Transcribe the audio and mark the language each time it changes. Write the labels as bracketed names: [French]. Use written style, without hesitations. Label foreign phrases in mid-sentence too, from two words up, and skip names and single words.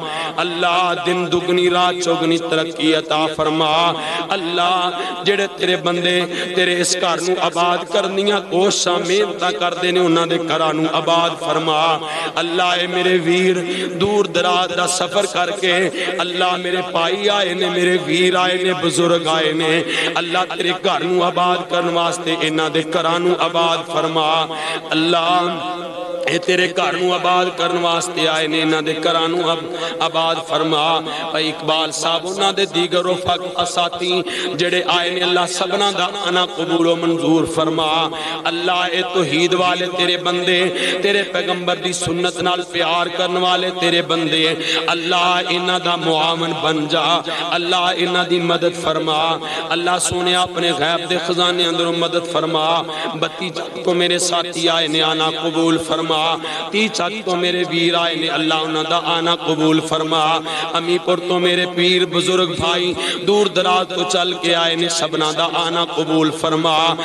[Punjabi] اللہ دن دگنی رات چوگنی ترقی عطا فرما اللہ جڑے تیرے بندے تیرے اس کار نو آباد کرنیاں کوشاں محنتاں کر دینے انہاں دے گھراں نو آباد فرما اللہ اے میرے ویر دور دراز دا سفر کر کے اللہ میرے پائی آئے نے میرے ویر آئے نے بزرگ آئے نے اللہ تیرے گھر نو آباد کرن واسطے انہاں دے گھراں نو آباد فرما اللہ اے تیرے گھر نو آباد کرن واسطے آئے نے انہاں دے گھراں نو آباد فرما اے اقبال صاحب انہاں دے دیگر رفقا اساتی جڑے آئے نے اللہ سبنا دا آنا قبول و منظور فرما اللہ اے توحید والے تیرے بندے تیرے پیغمبر دی سنت نال پیار کرن والے تیرے بندے اللہ انہاں دا معاون بن جا اللہ انہاں دی مدد فرما اللہ سونے اپنے غیب دے خزانے اندروں مدد فرما بتی چک تو میرے ساتھی آئے نے آنا قبول فرما تی چک تو میرے ویر آئے نے اللہ انہاں دا آنا قبول فرما امی پر تو میرے پیر بزرگ بھائی دور دراز تو چل کے آئے نے سبنا دا آنا قبول فرما